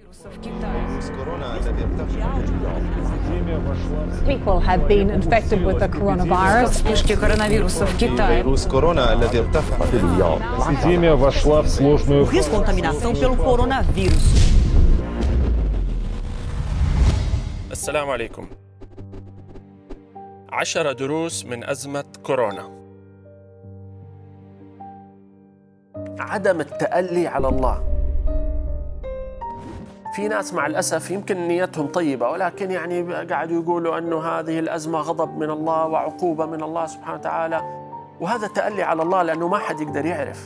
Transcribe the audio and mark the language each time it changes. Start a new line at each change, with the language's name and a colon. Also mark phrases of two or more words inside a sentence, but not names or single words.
English: People have been infected with the coronavirus.
Russian: Вспышки коронавируса в Китае. Вирус корона
Arabic: الذي ارتفع.
Russian: Эпидемия вошла в сложную фазу.
Portuguese: Descontaminação pelo coronavírus.
Arabic: السلام عليكم. 10 دروس من أزمة كورونا. عدم التألي على الله. في ناس مع الأسف يمكن نيتهم طيبة، ولكن يعني قاعدوا يقولوا أنه هذه الأزمة غضب من الله وعقوبة من الله سبحانه وتعالى، وهذا تألي على الله لأنه ما حد يقدر يعرف.